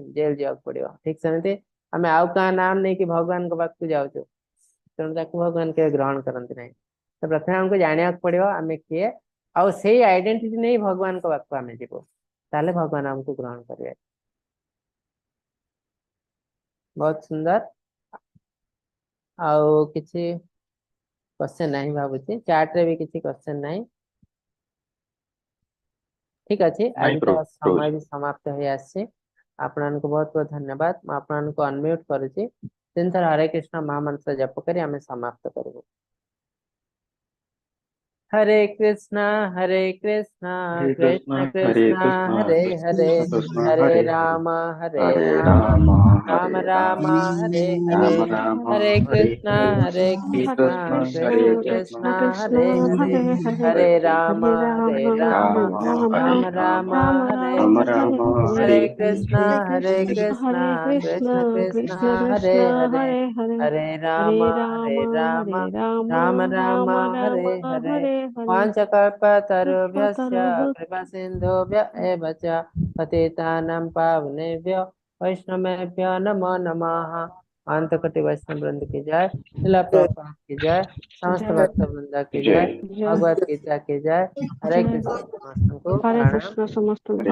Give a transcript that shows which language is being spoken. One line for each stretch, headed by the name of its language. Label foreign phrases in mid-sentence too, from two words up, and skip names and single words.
Odia: ଜେଲ ଯିବାକୁ ପଡିବ ଠିକ ସେମିତି ଆମେ ଆଉ କାହା ନାମ ନେଇକି ଭଗବାନଙ୍କ ପାଖକୁ ଯାଉଛୁ ତେଣୁ ତାକୁ ଭଗବାନ କେବେ ଗ୍ରହଣ କରନ୍ତି ନାହିଁ ତ ପ୍ରଥମେ ଆମକୁ ଜାଣିବାକୁ ପଡିବ ଆମେ କିଏ ଆଉ ସେଇ ଆଇଡେଣ୍ଟିଟି ନେଇ ଭଗବାନଙ୍କ ପାଖକୁ ଆମେ ଯିବୁ ତାହେଲେ ଭଗବାନ ଆମକୁ ଗ୍ରହଣ କରିବେ ବହୁତ ସୁନ୍ଦର ଆଉ କିଛି क्वेश्चन नहीं भाବୁଛି ଚାର୍ଟ ରେ ବି କିଛି क्वेश्चन ନାହିଁ ଠିକ ଅଛି ନାଇଁ ଆଜି ତ ପ୍ରଭୁ ସମୟ ରହୁଛି ବି ସମାପ୍ତ ହେଇ ଆସିଛି ଆପଣମାନଙ୍କୁ ବହୁତ ବହୁତ ଧନ୍ୟବାଦ ମୁଁ ଆପଣଙ୍କୁ ଅନମ୍ୟୁଟ କରୁଛି ତିନିଥର ହରେ କୃଷ୍ଣ ମହାମନ୍ତ୍ର ଜପ କରି ଆମେ ସମାପ୍ତ କରିବୁ
Sanskrit: हरे कृष्णा कृष्ण कृष्ण कृष्ण हरे हरे कृष्ण हरे हरे राम हरे हरे राम राम हरे राम राम हरे हरे राम राम हरे हरे कृष्ण हरे कृष्ण कृष्ण हरे कृष्ण कृष्ण हरे हरे हरे हरे हरे हरे राम हरे राम राम राम राम राम हरे राम हरे हरे हरे हरे हरे कृष्ण कृष्ण कृष्ण हरे कृष्ण कृष्ण हरे कृष्ण हरे हरे हरे हरे हरे हरे राम हरे राम राम राम राम राम हरे हरे हरे हरे वाञ्छकल्पतरुभ्यश्च कल्पतरुः कृपासिन्धुभ्य एव च पतितानां पावनेभ्यो वैष्णवेभ्यो नमो नमः
Hindi: अनंतकोटि वैष्णव वृंद की जय शिला प्रभुपाद की जय समस्त जय भक्त वृंद की जय जय जय भगवत गीता की जय हरे जय
Odia: कृष्ण समस्तଙ୍କୁ हरे प्रणाम कृष्ण समस्त